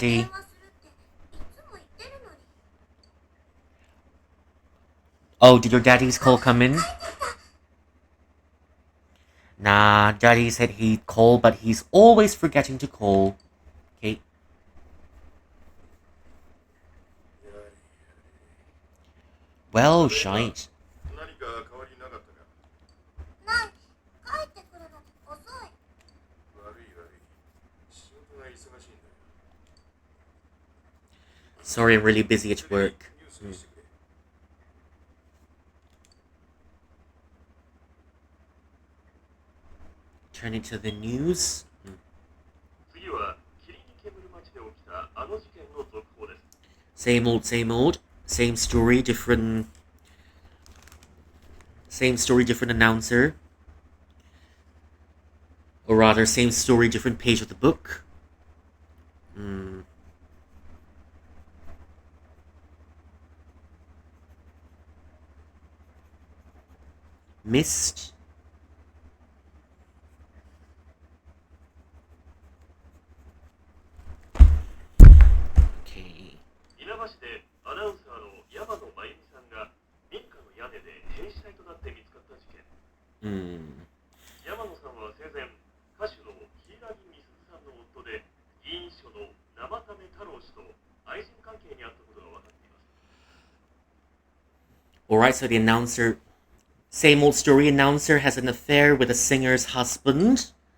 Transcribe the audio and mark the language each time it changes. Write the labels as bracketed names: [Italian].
[Japanese] 電話するっていつも言ってるのに。 [English] Oh, did your daddy's call come in? Nah, daddy said he'd call, but he's always forgetting to call. Okay. Well, shite. [Japanese] 何か変わりなかったか。ない。帰ってくるの遅い。悪い。仕事が忙しいんだよ。 [English] Sorry, I'm really busy at work. [Japanese] ニュースにしてくれ。 [English] Turn it to the news. [Japanese] 次は霧に煙る街で起きたあの事件の続報です。 [English] Same old, same old. Same story, different. Same story, different announcer. Or rather, same story, different page of the book. Missed. Okay. [Japanese] 稲葉市でアナウンサーの山野真由美さんが民家の屋根で変死体となって見つかった事件。山野さんは生前、歌手の柊美鈴さんの夫で議員秘書の生田目太郎氏と愛人関係にあったことが分かっています。 [English] Alright, so the announcer. Same old story, announcer has an affair with a singer's husband.